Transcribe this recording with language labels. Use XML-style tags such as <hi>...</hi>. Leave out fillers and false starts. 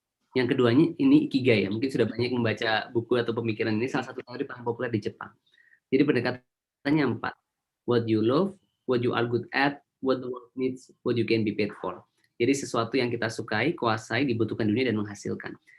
<id>Yang keduanya ini ikigai ya, mungkin sudah banyak membaca buku atau pemikiran ini, salah satu teori paling populer di Jepang. Jadi pendekatannya 4.</id> <en>What you love, what you are good at, what the world needs, what you can be paid for.</en> <id>Jadi sesuatu yang kita sukai, kuasai, dibutuhkan dunia, dan menghasilkan.</id>